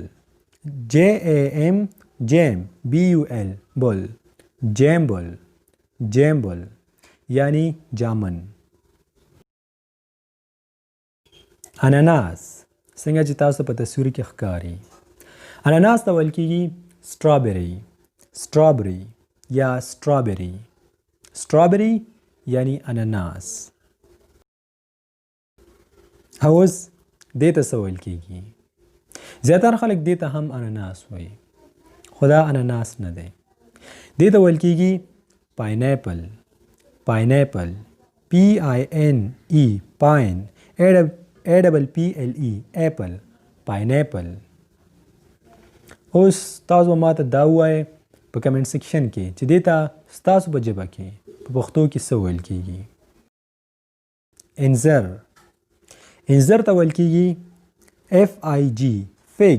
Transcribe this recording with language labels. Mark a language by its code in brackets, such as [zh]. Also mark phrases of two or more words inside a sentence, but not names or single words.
[en] JAM جیم BUL بل. [ps] Jambul. Jambul یعنی جامن. اناناس. څنګه چې تاسو په تصویر کې ښکاري اناناس ته ویل کیږي strawberry. Strawberry یا strawberry. strawberry یعنی اناناس. اوس دې ته څه ویل کیږي؟ زیاتره خلک دې ته هم اناناس وایي خو دا اناناس نه دی. دې ته ویل کیږي pineapple. [en] pineapple PINE pine APPLE apple. [ps] pineapple. اوس تاسو ما ته دا ووایئ په [en] comment section [ps] کې چې دې ته ستاسو په ژبه کې په پښتو کې څه ویل کیږي؟ انځر. انځر ته ویل کیږي [en] FIG fig.